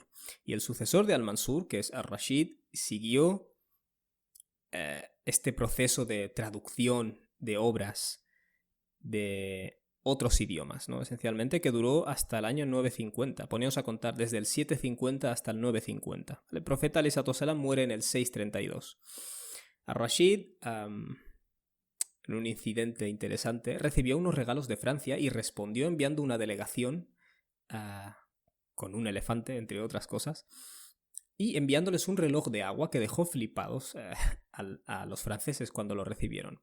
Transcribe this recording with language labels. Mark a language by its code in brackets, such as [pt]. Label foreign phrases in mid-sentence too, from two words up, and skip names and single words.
[es] Y el sucesor de Al-Mansur, que es Ar-Rashid, siguió este proceso de traducción de obras de otros idiomas, ¿no? Esencialmente, que duró hasta el año 950. Poneos a contar desde el 750 hasta el 950. El profeta [ar] عليه الصلاة والسلام [es] muere en el 632. Ar-Rashid, en un incidente interesante, recibió unos regalos de Francia y respondió enviando una delegación con un elefante, entre otras cosas, y enviándoles un reloj de agua que dejó flipados a los franceses cuando lo recibieron.